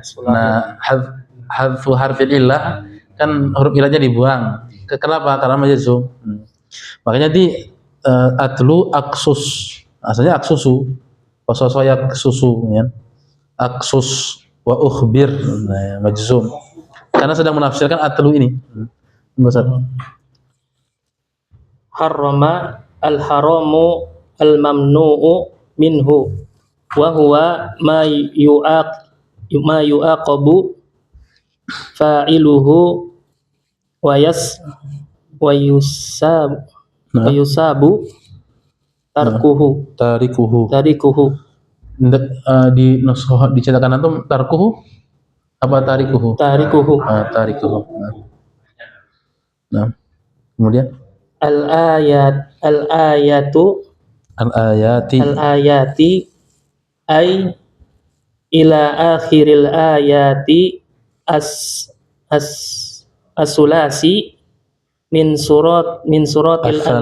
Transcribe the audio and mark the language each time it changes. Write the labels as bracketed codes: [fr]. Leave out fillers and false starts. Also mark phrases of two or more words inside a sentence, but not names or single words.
[id] Nah, [ar] حذف حرف العلة [id] kan huruf illahnya dibuang. Kenapa? Karena majzum. Makanya di [ar] اتل اقصص. [id] Asalnya aksusu. Wasosaya susu ya. [ar] اقصص وأخبر. Nah, majzum. [id] Karena sedang menafsirkan atlu ini. [ar] حرّم الحرام الممنوع منه وهو ما يعاقب فاعله ويثاب تاركه. [id] Di nuskhah dicetakan [ar] أنتم تركه [id] apa tarikuhu? [ar] Tarikuhu. [id] Nah, kemudian [ar] الآية أي إلى آخر الآية الثلاثي من سورة